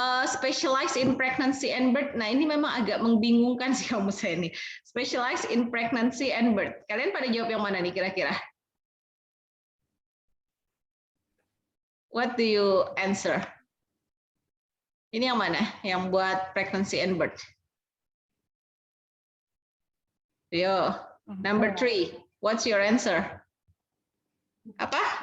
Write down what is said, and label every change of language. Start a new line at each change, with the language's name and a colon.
English: Specialized in pregnancy and birth.
Indonesian: Nah, ini memang agak membingungkan sih kamu saya ini.
English: Specialized in pregnancy and birth.
Indonesian: Kalian pada jawab yang mana nih kira-kira?
English: What do you answer? Ini yang mana?
Indonesian: Yang buat pregnancy and birth?
English: Yo, number 3. What's your answer? Apa?